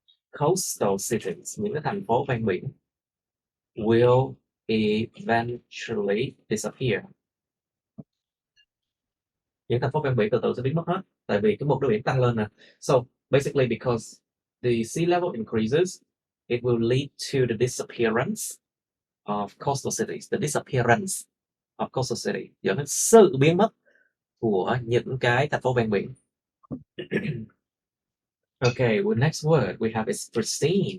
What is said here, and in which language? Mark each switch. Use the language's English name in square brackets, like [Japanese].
[English] Coastal cities, [Vietnamese] những cái thành phố ven biển, [English] will eventually disappear. [Vietnamese] Những thành phố ven biển từ từ sẽ biến mất hết, tại vì cái mực nước biển tăng lên nè. [English] So basically because the sea level increases, it will lead to the disappearance of coastal cities. The disappearance of coastal cities [Vietnamese] dẫn đến sự biến mất của những cái thành phố ven biển. [English] Okay, well, next word we have is pristine.